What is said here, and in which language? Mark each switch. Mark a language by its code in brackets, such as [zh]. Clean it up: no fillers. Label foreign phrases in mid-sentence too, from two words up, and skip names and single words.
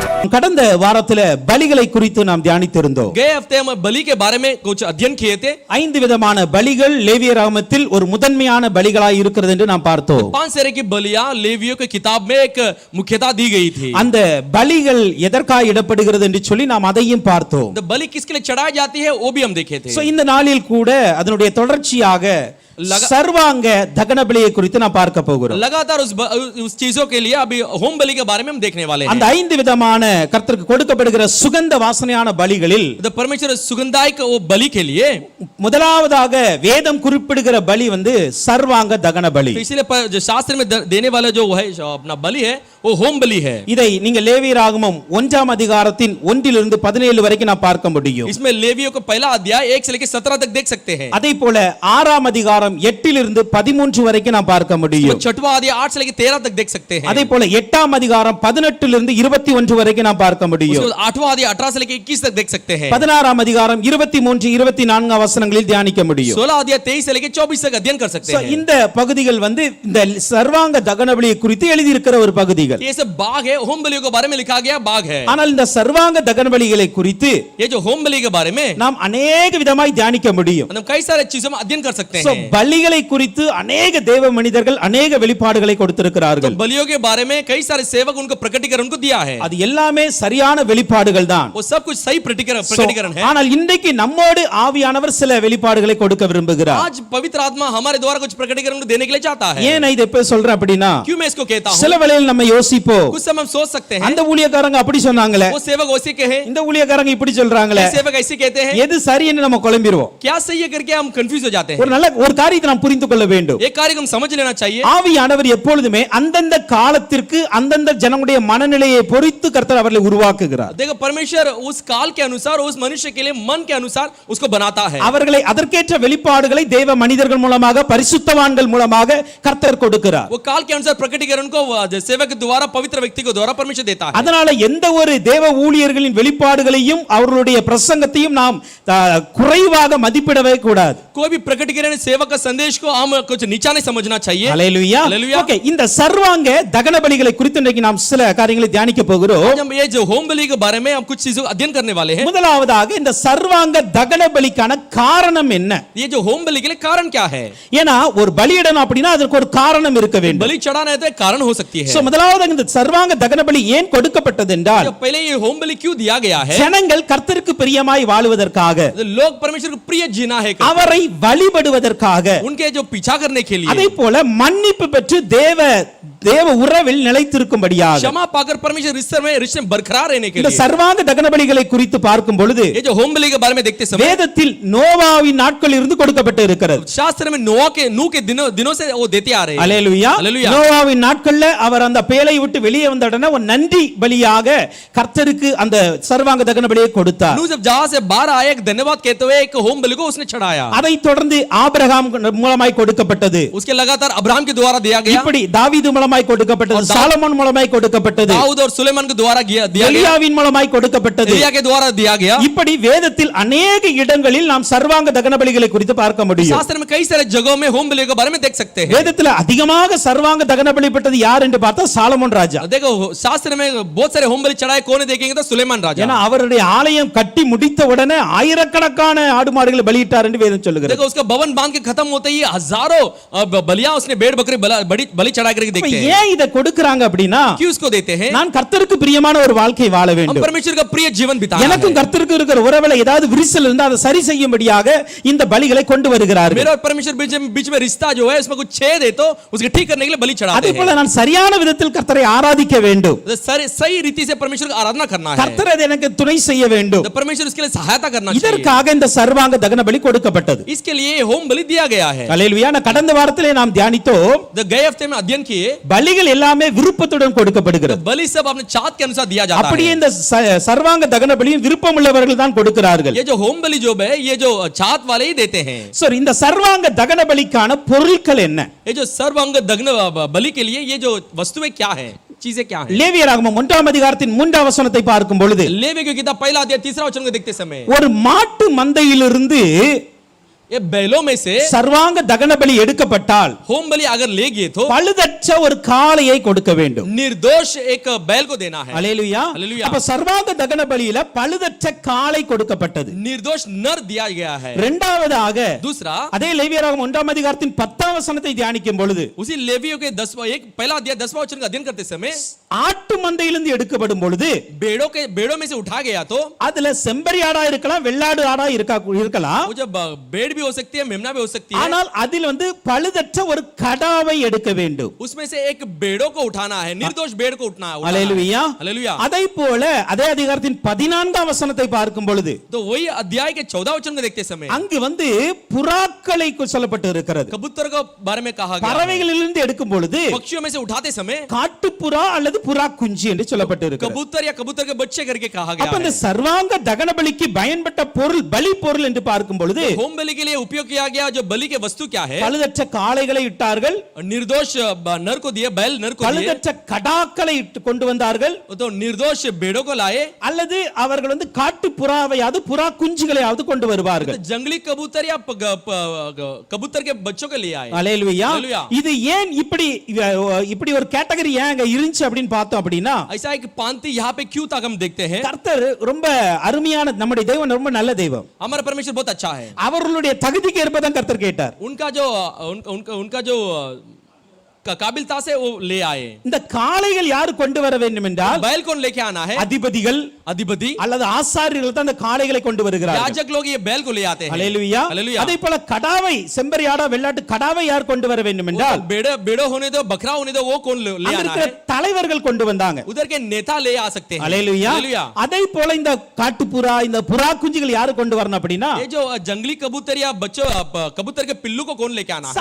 [ta] நாம் கடந்த வாரத்திலே பலிகளை குறித்து நாம் தியானித்திருந்தோம். [hi] गए हफ्ते हम बलि के बारे में कुछ अध्ययन किए थे. [ta] 5 விதமான பலிகள் லேவியராகமத்தில் ஒரு முதன்மையான பலிகளாய் இருக்கிறது என்று நாம் பார்த்தோம். [hi] 5 तरह की बलियां लेवियों की किताब में एक मुख्यता दी गई थी. [ta] அந்த பலிகள் எதற்காக இடப்படுகிறது என்று சொல்லி நாம் அதையும் பார்த்தோம். [hi] तो बलि किसके लिए चढ़ाई जाती है वो भी हम देखे थे. [ta] சோ இந்த நாளில் கூட அதனுடைய தொடர்ச்சியாக [hi] सर्वांग दहन बलि [ta] குறித்து நாம் பார்க்க போகிறோம். [hi] लगातार उस चीजों के लिए अभी होम बलि के बारे में हम देखने वाले हैं. [ta] அந்த 5 விதமான கர்த்தருக்கு கொடுக்கப்படுகிற சுகந்த வாசனையான பலிகளில் [hi] the परमेश्वर सुगंधायक वो बलि के लिए [ta] முதலாவதாக வேதம் குறிப்பிடுகிற பலி வந்து சர்வாங்க தகன பலி. [hi] इसलिए जो शास्त्र में देने वाला जो है अपना बलि है वो होम बलि है. [ta] இதை நீங்க லேவியராகமம் 1ஆம் அதிகாரத்தின் 1 இலிருந்து 17 வரைக்கும் நான் பார்க்க முடியும். [hi] इसमें लेवियों का पहला अध्याय 1 से लेकर 17 तक देख सकते हैं. [ta] அதேபோல 6ஆம் அதிகாரம் 8 இலிருந்து 13 வரைக்கும் நான் பார்க்க முடியும். [hi] छठवां अध्याय 8 से लेकर 13 तक देख सकते हैं. [ta] அதேபோல 8ஆம் அதிகாரம் 18 இலிருந்து 21 வரைக்கும் நான் பார்க்க முடியும். [hi] 8वां अध्याय 18 से लेकर 21 तक देख सकते हैं. [ta] 16ஆம் அதிகாரம் 23 24 வசனங்களில் தியானிக்க முடியும். [hi] 16 अध्याय 23 से लेकर 24 तक अध्ययन कर सकते हैं. [ta] இந்த பகுதிகள் வந்து இந்த சர்வாங்க தகன பலியை குறித்து எழுதி இருக்கிற ஒரு பகுதிகள். [hi] ये सब बाग है, होम बलियों के बारे में लिखा गया बाग है. [ta] ஆனால் இந்த சர்வாங்க தகன பலிகளை குறித்து [hi] ये जो होम बलि के बारे में [ta] நாம் अनेक விதமாய் தியானிக்க முடியும். [hi] हम कई सारे चीजों में अध्ययन कर सकते हैं. [ta] பலிகளை குறித்து अनेक தேவ மனிதர்கள் अनेक வெளிப்பாடுகளை கொடுத்திருக்கிறார்கள். [hi] बलियों के बारे में कई सारे सेवक उनको प्रकटीकरण को दिया है. [ta] அது எல்லாமே சரியான வெளிப்பாடுகள் தான். [hi] वो सब कुछ सही प्रकटीकरण है. [ta] ஆனால் இன்றைக்கு நம்மோடு ஆவியானவர் சில வெளிப்பாடுகளை கொடுக்க விரும்புகிறார். [hi] आज पवित्र आत्मा हमारे द्वारा कुछ प्रकटीकरण को देने के लिए चाहता है. [ta] ஏன் நான் இதை இப்ப சொல்றேன் அப்படினா [hi] क्यों मैं इसको कहता हूं? [ta] சில வேளையில் நம்ம யோசிப்போம். [hi] कुछ समय हम सोच सकते हैं. [ta] அந்த ஊழியக்காரங்க அப்படி சொன்னாங்களே, [hi] वो सेवक वैसे कहे, [ta] இந்த ஊழியக்காரங்க இப்படி சொல்றாங்களே, [hi] सेवक ऐसे कहते हैं. [ta] எது சரின்னு நம்ம குழம்பிடுவோம். [hi] क्या सही है करके हम कंफ्यूज हो जाते हैं. [ta] ஒரு காரியத்தை நாம் புரிந்து கொள்ள வேண்டும். [hi] एक कार्य को हम समझ लेना चाहिए. [ta] ஆவியானவர் எப்பொழுதுமே அந்தந்த காலத்திற்கு அந்தந்த ஜனங்களுடைய மனநிலையை பொறுத்து கர்த்தர் அவர்களை உருவாக்குகிறார். [hi] देखो परमेश्वर उस काल के अनुसार उस मनुष्य के लिए मन के अनुसार उसको बनाता है. [ta] அவர்களை அதற்கேற்ற வெளிப்பாடுகளை தேவ மனிதர்கள் மூலமாக பரிசுத்தவான்கள் மூலமாக கர்த்தர் கொடுக்கிறார். [hi] वो काल के अनुसार प्रकटीकरण को सेवक के द्वारा पवित्र व्यक्ति को द्वारा परमेश्वर देता है. [ta] அதனால எந்த ஒரு தேவ ஊழியர்களின் வெளிப்பாடுகளையும் அவர்களுடைய பிரசங்கத்தையும் நாம் குறைவாக மதிப்பிடவே கூடாது. [hi] कोई भी प्रकटीकरण सेवक का संदेश को हम कुछ नीचा नहीं समझना चाहिए. हालेलुया. ओके, [ta] இந்த சர்வாங்க தகன பலிகளை குறித்து இன்னைக்கு நாம் சில காரியங்களை தியானிக்க போகிறோம். [hi] आज हम ये जो होम बलि के बारे में हम कुछ चीजों अध्ययन करने वाले हैं. [ta] முதலாவதாக இந்த சர்வாங்க தகன பலிக்கான காரணம் என்ன? [hi] ये जो होम बलि के लिए कारण क्या है? [ta] ஏனா ஒரு பலியிடணும் அப்படினா அதற்கு ஒரு காரணம் இருக்க வேண்டும். [hi] बलि चढ़ाना है तो कारण हो सकती है. [ta] சோ முதலாவதாக இந்த சர்வாங்க தகன பலி ஏன் கொடுக்கப்பட்டது என்றால், [hi] पहले ये होम बलि क्यों दिया गया है? [ta] ஜனங்கள் கர்த்தருக்கு பிரியமாய் வாழுவதற்காக, [hi] लोग परमेश्वर को प्रिय जीना है, [ta] அவரை வழிபடுவதற்காக, [hi] उनके जो पीछा करने के लिए, [ta] அதேபோல மன்னிப்பு பெற்று தேவ உறவில் நிலைத்திருக்கும்படியாக, [hi] क्षमा पाकर परमेश्वर रिश्ते में बरकरार रहने के लिए. [ta] இந்த சர்வாங்க தகன பலிகளை குறித்து பார்க்கும் பொழுது [hi] ये जो होम बलि के बारे में देखते समय [ta] வேதத்தில் நோவாவின் நாட்களில் இருந்து கொடுக்கப்பட்டு இருக்கிறது. [hi] शास्त्र में नूह के दिनों से वो देते आ रहे हैं. [ta] அல்லேலூயா. நோவாவின் நாட்களில் அவர் அந்த பேழை விட்டு வெளியே வந்த உடனே ஒரு நன்றி பலியாக கர்த்தருக்கு அந்த சர்வாங்க தகன பலியை கொடுத்தார். [hi] नूह जब जहां से बाहर आया एक धन्यवाद कहते हुए एक होम बलि को उसने चढ़ाया. [ta] அதை தொடர்ந்து ஆபிரகாம் மூலமாய் கொடுக்கப்பட்டது. [hi] उसके लगातार अब्राहम के द्वारा दिया गया. [ta] இப்படி தாவீது மூலமாய் கொடுக்கப்பட்டது, சாலமோன் மூலமாய் கொடுக்கப்பட்டது, [hi] दाऊद और सुलेमान के द्वारा दिया गया, [ta] எலியாவின் மூலமாய் கொடுக்கப்பட்டது, [hi] एलिया के द्वारा दिया गया. [ta] இப்படி வேதத்தில் अनेक இடங்களில் நாம் சர்வாங்க தகன பலிகளை குறித்து பார்க்க முடியும். [hi] शास्त्र में कई सारे जगहों में होम बलि के बारे में देख सकते हैं. [ta] வேதத்தில் அதிகமாக சர்வாங்க தகன பலி பெற்றது யார் என்று பார்த்தா சாலமோன் ராஜா. [hi] देखो शास्त्र में बहुत सारे होम बलि चढ़ाए कौन देखेंगे तो सुलेमान राजा. [ta] ஏனா அவருடைய ஆலயம் கட்டி முடித்த உடனே ஆயிரக்கணக்கான ஆடு மாடுகளை பலியிட்டார் என்று வேதம் சொல்லுகிறது. [hi] देखो उसका भवन बांध के खत्म होते ही हजारों बलियां उसने भेड़ बकरी बलि चढ़ा करके देखते हैं. [ta] ஏன் இத கொடுக்கறாங்க அப்படினா, [hi] क्यों उसको देते हैं? [ta] நான் கர்த்தருக்கு பிரியமான ஒரு வாழ்க்கை வாழ வேண்டும், [hi] हम परमेश्वर का प्रिय जीवन बिताना है. [ta] எனக்கும் கர்த்தருக்கு இருக்கிற உறவுல ஏதாவது விரிசல் இருந்தா அதை சரி செய்யும்படியாக இந்த பலிகளை கொண்டு வருகிறார்கள். [hi] मेरा और परमेश्वर बीच में रिश्ता जो है उसमें कुछ छेद है तो उसके ठीक करने के लिए बलि चढ़ाते हैं. [ta] அதே போல நான் சரியான விதத்தில் கர்த்தரை ஆராதிக்க வேண்டும், [hi] सही रीति से परमेश्वर की आराधना करना है. [ta] கர்த்தர் எனக்கு துணை செய்ய வேண்டும், [hi] परमेश्वर उसके लिए सहायता करना चाहिए. [ta] இதற்காக இந்த சர்வாங்க தகன பலி கொடுக்கப்பட்டது. [hi] इसके लिए होम बलि दिया गया है. [ta] ஹல்லேலூயா. கடந்த வாரத்திலே நாம் தியானித்தோம், [hi] गए हफ्ते में अध्ययन किए [ta] பலிகள் எல்லாமே விருப்பத்துடன் கொடுக்கப்படுகிறது. [hi] बलि सब अपने चाहत के अनुसार दिया जाता है. [ta] அப்படியே இந்த சர்வாங்க தகன பலியும் விருப்பம் உள்ளவர்கள் தான் கொடுக்கிறார்கள். [hi] ये जो होम बलि जो है ये जो चाहत वाले ही देते हैं. [ta] சரி, இந்த சர்வாங்க தகன பலிக்கான பொருட்கள் என்ன? [hi] ये जो सर्वांग दग्न बलि के लिए ये जो वस्तुएं क्या है, चीजें क्या है? [ta] லேவியராகமம் 1ஆம் அதிகாரத்தின் 3ஆம் வசனத்தை பார்க்கும் பொழுது, [hi] लेवी की किताब पहला अध्याय 3रा वचन को देखते समय [ta] ஒரு மாட்டு மந்தையிலிருந்து [hi] ये बैलों में से [ta] சர்வாங்க தகன பலி எடுக்கப்பட்டால் [hi] होम बलि अगर ले गए तो [ta] பழுதற்ற ஒரு காளையை கொடுக்க வேண்டும். [hi] निर्दोष एक बैल को देना है. [ta] அல்லேலூயா. அல்லேலூயா. அப்ப சர்வாங்க தகன பலியில பழுதற்ற காளை கொடுக்கப்பட்டது. [hi] निर्दोष नर दिया गया है. [ta] இரண்டாவதாக [hi] दूसरा [ta] அதே லேவியராகமம் 1ஆம் அதிகாரத்தின் 10ஆம் வசனத்தை தியானிக்கும் பொழுது [hi] उसी लेवियों के 10वां एक पहला अध्याय 10वां वचन का अध्ययन करते समय [ta] ஆட்டு மந்தையிலிருந்து எடுக்கப்படும் பொழுது [hi] भेड़ों में से उठा गया तो [ta] அதுல செம்பரி ஆடா இருக்கலாம், வெள்ளாடு ஆடா இருக்கலாம். [hi] वो जब भेड़ भी हो सकती है, मेमना भी हो सकती है. [ta] ஆனால் அதில் பழுதற்ற ஒரு கடாவை எடுக்க வேண்டும். [hi] उसमें से एक भेड़ों को उठाना है, निर्दोष भेड़ को उठाना है. [ta] அல்லேலூயா. [hi] हालेलुया. [ta] அதை போல அதே அதிகாரத்தின் 14ஆம் வசனத்தை பார்க்கும் பொழுது [hi] तो वही अध्याय के 14 वचन को देखते समय [ta] அங்கு புறாக்களை சொல்லப்பட்டு இருக்கிறது. [hi] कबूतर के बारे में कहा गया. [ta] பறவைகளிலிருந்து எடுக்கும் பொழுது [hi] पक्षियों में से उठाते समय [ta] காட்டுப்புறா அல்லது புறா குஞ்சு என்று சொல்லப்பட்டு இருக்கிறது. [hi] कबूतर या कबूतर के बच्चे करके कहा गया [ta] அப்ப இந்த [hi] है. [ta] சர்வாங்க தகன பலிக்கு பயன்பட்ட பொருள் பலி பொருள் என்று பார்க்கும் பொழுது [hi] होम बलि के लिए उपयोग किया गया जो बलि के वस्तु क्या है? [ta] பழுதற்ற காளைகளை இட்டார்கள், [hi] निर्दोष नर को दिए, बैल नर को दिए, [ta] பழுதற்ற கடாக்களை கொண்டு வந்தார்கள், [hi] तो निर्दोष भेड़ों को लाए, [ta] அல்லது அவர்கள் காட்டு புறாவையாவது புறா குஞ்சுகளையாவது கொண்டு வருவார்கள். [hi] तो जंगली कबूतर या कबूतर के बच्चों को ले आए. [ta] அல்லேலூயா. அல்லேலூயா. இது ஏன் இப்படி ஒரு கேட்டகரி ஏன் அங்க இருந்துச்சு அப்படின்னு பார்த்தோம் அப்படின்னா [hi] ऐसा एक पांति यहाँ पे क्यों तक हम देखते हैं? [ta] கர்த்தர் ரொம்ப அருமையான, நம்முடைய தெய்வம் ரொம்ப நல்ல தெய்வம். [hi] हमारा परमेश्वर बहुत अच्छा है. [ta] அவர்களுடைய தகுதிக்கு ஏற்பதான் கர்த்தர் கேட்டார். [hi] उनका जो काबिलता से वो ले आए. [ta] இந்த காளைகள் யாரு கொண்டு வர வேண்டும் என்றால் [hi] बैल कौन लेके आना है? [ta] அதிபதிகள் [hi] अधिपति [ta] அல்லது ஆசாரியர்கள் தான் அந்த காளைகளை கொண்டு வருகிறார்கள். [hi] याजक लोग ये बैल को ले आते हैं. [ta] அல்லேலூயா. [hi] हालेलुया. [ta] அதே போல கடாவை, செம்பரி ஆடா வெள்ளாட்டு கடாவை யார் கொண்டு வர வேண்டும் என்றால் [hi] बेड़ो होने दो, बकरा होने दो, वो कौन ले [ta] அங்க [hi] आना [ta] இருக்கிற [hi] है? [ta] தலைவர்கள் கொண்டு வந்தாங்க. [hi] उधर के नेता ले आ सकते हैं. [ta] அல்லேலூயா. [hi] हालेलुया. [ta] அதே போல இந்த காட்டுப்புறா, இந்த புறா குஞ்சுகள் யாரு கொண்டு வரணும் அப்படின்னா [hi] ये जो जंगली कबूतर या बच्चों कबूतर के पिल्लू को कौन लेके आना है?